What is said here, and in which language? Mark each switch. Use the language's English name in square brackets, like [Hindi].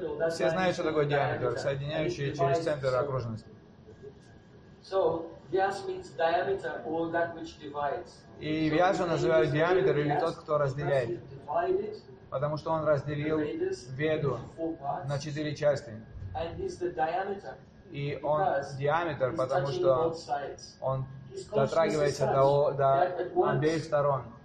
[Russian] Все знают, что такое диаметр, соединяющий через центр окружности. [English] So Vyas means diameter, or that which divides. [Russian] И Вьяса называют диаметр или тот, кто разделяет, потому что он разделил Веду на четыре части. [English] And he's the diameter. [Russian] И он диаметр, потому что он дотрагивается до обеих сторон.